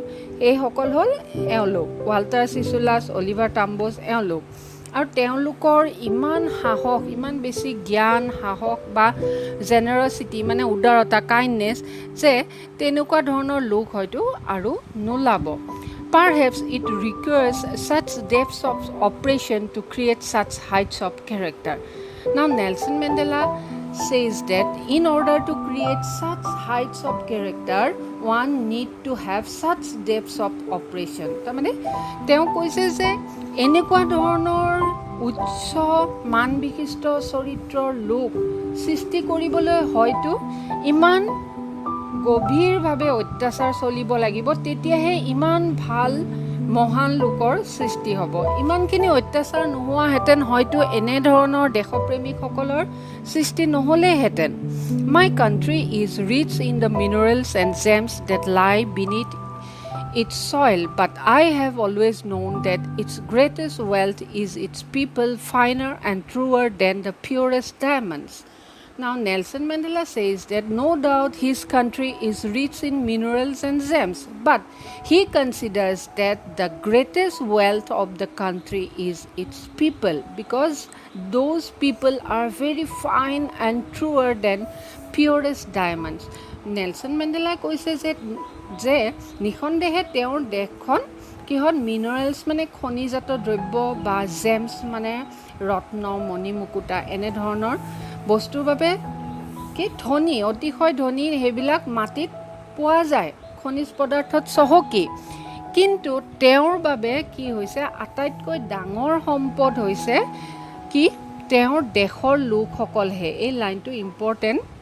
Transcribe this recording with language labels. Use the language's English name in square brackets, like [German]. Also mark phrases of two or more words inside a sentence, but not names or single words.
[Assamese] এইসকল হ'ল এওঁলোক, ৱাল্টাৰ চিচুলাছ, অলিভাৰ টাম্বোছ, এওঁলোক। আৰু তেওঁলোকৰ ইমান সাহস, ইমান বেছি জ্ঞান, সাহস বা জেনেৰচিটি মানে উদাৰতা, কাইণ্ডনেছ, যে তেনেকুৱা ধৰণৰ লোক হয়তো আৰু নোলাব। [English] Perhaps it requires such depths of oppression to create such heights of character. Now Nelson Mandela says that in order to create such heights of character, one need to have such depths of oppression. [Assamese] তাৰমানে তেওঁ কৈছে যে এনেকুৱা ধৰণৰ উচ্চ মান বিশিষ্ট চৰিত্ৰৰ লোক সৃষ্টি কৰিবলৈ হয়তো ইমান গভীৰভাৱে অত্যাচাৰ চলিব লাগিব, তেতিয়াহে ইমান ভাল মহান লোকৰ সৃষ্টি হ'ব ইমানখিনি অত্যাচাৰ নোহোৱাহেঁতেন হয়তো এনেধৰণৰ দেশপ্ৰেমিকসকলৰ সৃষ্টি নহ'লেহেঁতেন [English] My country is rich in the minerals and gems that lie beneath its soil, but I have always known that its greatest wealth is its people, finer and truer than the purest diamonds. Now, Nelson Mandela says that no doubt his country is rich in minerals and gems, but he considers that the greatest wealth of the country is its people because those people are very fine and truer than purest diamonds. [Assamese] Nelson Mandela কৈছে যে নিঃসন্দেহে তেওঁৰ দেশখন কিহত মিনাৰেলছ মানে খনিজাত দ্ৰব্য বা জেমছ মানে ৰত্ন মণি মুকুতা এনেধৰণৰ বস্তুৰ বাবে কি ধনী অতিশয় ধনী সেইবিলাক মাটিত পোৱা যায় খনিজ পদাৰ্থত চহকী কিন্তু তেওঁৰ বাবে কি হৈছে আটাইতকৈ ডাঙৰ সম্পদ হৈছে কি তেওঁৰ দেশৰ লোকসকলহে এই লাইনটো ইম্পৰ্টেণ্ট